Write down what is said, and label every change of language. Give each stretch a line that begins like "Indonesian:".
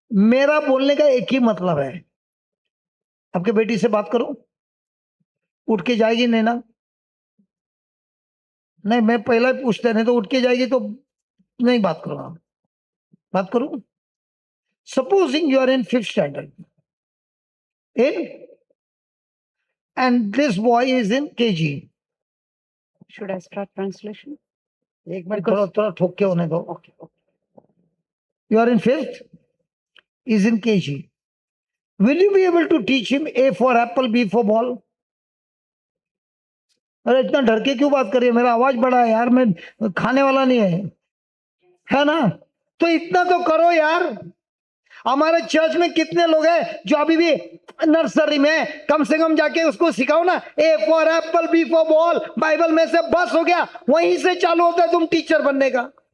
Hindi: मेरा बोलने का एक ही मतलब है, आपके बेटी से बात करो, उठ के जाएगी नहीं ना? नहीं, मैं पहला ही पूछते, नहीं तो उठ के जाएगी तो नहीं बात करूंगा। बात करूं?
English: Supposing you are in 5th standard and this boy is in KG. Should I start translation?
Hindi: एक मिनट, थोड़ा ठोक के होने दो।
English: Okay. You are in 5th, is in KG. Will you be able to teach him A for apple, B for ball?
Hindi: अरे इतना डर के क्यों बात कर रही है? मेरा आवाज बड़ा है यार, मैं खाने वाला नहीं है ना? तो इतना तो करो यार। हमारे चर्च में कितने लोग हैं जो अभी भी नर्सरी में, कम से कम जाके उसको सिखाओ ना,
English: A for apple, B for ball,
Hindi: Bible में से बस हो गया, वहीं से चालू होता है तुम टीचर बनने का।